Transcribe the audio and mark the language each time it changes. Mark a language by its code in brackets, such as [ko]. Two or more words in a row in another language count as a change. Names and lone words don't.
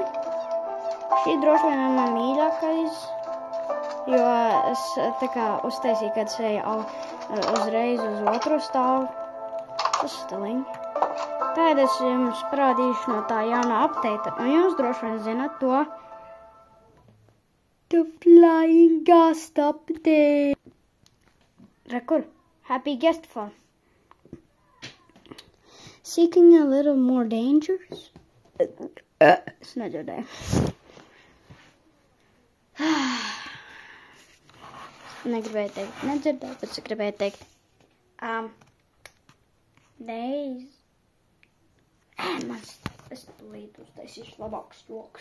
[lv] Šī droši vien ir man mīļākais, jo es tā kā uztaisīju, kad es eju uzreiz uz otro stāvu. Tas stiliņi. Tātad es jums parādīšu no tā jaunā update, un jūs droši vien zināt to. [en] The Flying Ghost update. [lv] Rekur, [en] happy guest farm. Seeking a little more dangers? [lv] Es nedzirdēju. Negribēju teikt, nedzirdēju, bet es gribēju teikt. Es tūlīt uztaisīšu labākus joks.